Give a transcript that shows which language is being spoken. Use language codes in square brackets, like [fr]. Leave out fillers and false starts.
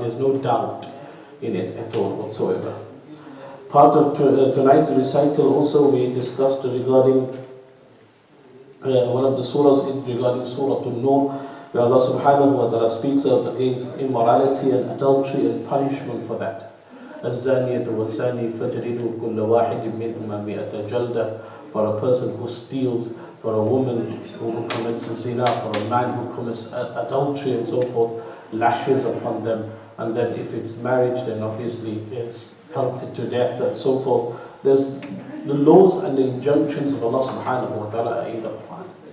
[en] There's no doubt in it at all whatsoever. Part of tonight's recital also we discussed regarding one of the surahs, it's regarding Surah An-Nur, where Allah subhanahu wa ta'ala speaks against immorality and adultery and punishment for that. [ar] الزانية والزاني فاجلدوا كل واحد منهما مئة جلدة. [en] For a person who steals, for a woman who commits zina, for a man who commits adultery and so forth, lashes upon them. And then if it's marriage, then obviously it's pelted to death and so forth. There's the laws and the injunctions of Allah subhanahu wa ta'ala in the Quran.